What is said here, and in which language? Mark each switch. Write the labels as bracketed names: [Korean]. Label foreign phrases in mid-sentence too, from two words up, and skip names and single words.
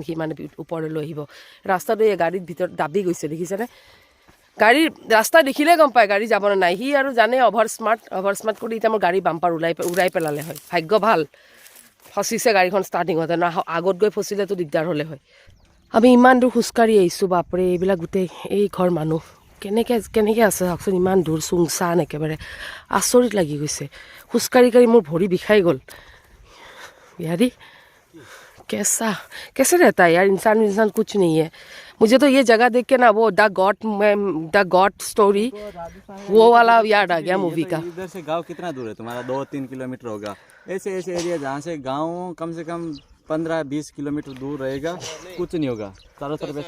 [Assamese] সি মানে ওপৰলৈ লৈ আহিব ৰাস্তাটো এই গাড়ীৰ ভিতৰত দাবি গৈছে দেখিছেনে গাড়ী ৰাস্তা দেখিলে গম পায় গাড়ী যাব নাই সি আৰু জানে অভাৰ স্মাৰ্ট কৰি এতিয়া মোৰ গাড়ী বাম্পাৰ উৰাই পেলালে হয় ভাগ্য ভাল ফচিছে গাড়ীখন ষ্টাৰ্টিং হওঁতে না আগত গৈ ফচিলেতো দিগদাৰ হ'লে হয় আমি ইমান দূৰ খোজকাঢ়ি আহিছোঁ বাপৰে এইবিলাক গোটেই এই ঘৰ মানুহ কেনেকৈ আছে চাওকচোন ইমান দূৰ চুংচান একেবাৰে আচৰিত লাগি গৈছে খোজকাঢ়ি মোৰ ভৰি বিষাই গ'ল बिहारी [Hindi] कैसे रहता है यार इंसान कुछ नहीं है मुझे तो ये जगह देख के ना वो द गॉड स्टोरी वो वाला याद आ गया मूवी का इधर से गांव कितना दूर है तुम्हारा 2-3 किलोमीटर होगा ऐसे एरिया जहाँ से गांव कम से कम 15-20 किलोमीटर दूर रहेगा कुछ नहीं होगा चारों तरफ ऐसा